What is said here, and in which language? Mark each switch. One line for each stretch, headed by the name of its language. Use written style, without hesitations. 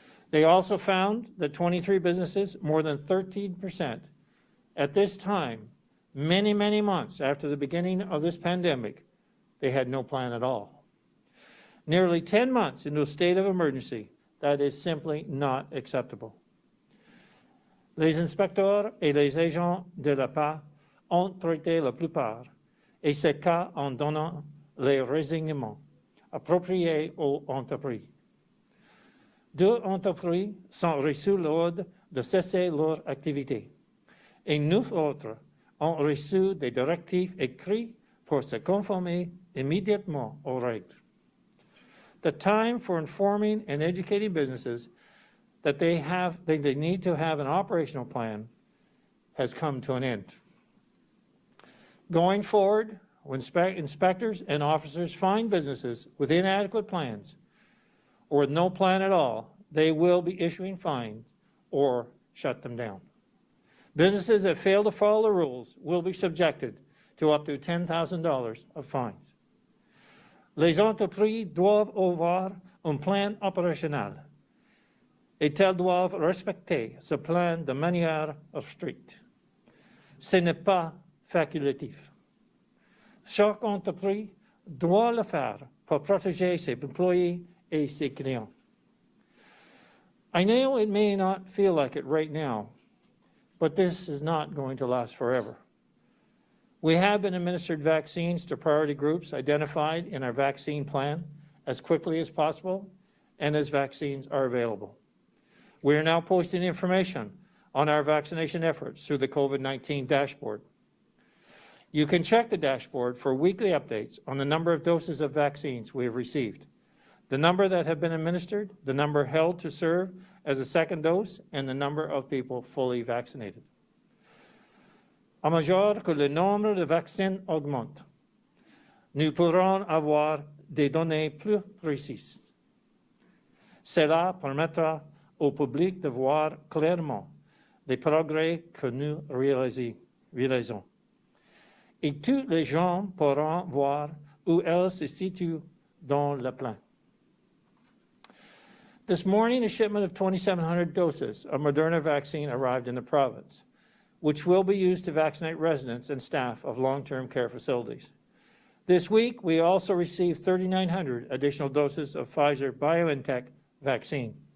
English: They also found that 23 businesses, more than 13%, at this time, many, many months after the beginning of this pandemic, they had no plan at all. Nearly 10 months into a state of emergency, that is simply not acceptable.
French: Les inspecteurs et les agents de la PA ont traité la plupart, et ces cas en donnant les renseignements appropriés aux entreprises. 2 entreprises sont reçues l'ordre de cesser leur activité, et 9 autres ont reçu des directives écrites pour se conformer immédiatement aux règles.
English: The time for informing and educating businesses that they need to have an operational plan has come to an end. Going forward, when inspectors and officers find businesses with inadequate plans or with no plan at all, they will be issuing fines or shut them down. Businesses that fail to follow the rules will be subjected to up to $10,000 of fines.
French: Les entreprises doivent avoir un plan opérationnel et elles doivent respecter ce plan de manière stricte. Ce n'est pas facultatif. Chaque entreprise doit le faire pour protéger ses employés et ses clients.
English: I know it may not feel like it right now, but this is not going to last forever. We have been administered vaccines to priority groups identified in our vaccine plan as quickly as possible and as vaccines are available. We are now posting information on our vaccination efforts through the COVID-19 dashboard. You can check the dashboard for weekly updates on the number of doses of vaccines we have received, the number that have been administered, the number held to serve as a second dose, and the number of people fully vaccinated.
French: À mesure que le nombre de vaccins augmente, nous pourrons avoir des données plus précises. Cela permettra au public de voir clairement les progrès que nous réalisons. Et tous les gens pourront voir où elles se situent dans le plan.
English: This morning, a shipment of 2,700 doses of Moderna vaccine arrived in the province, which will be used to vaccinate residents and staff of long-term care facilities. This week, we also received 3,900 additional doses of Pfizer-BioNTech vaccine.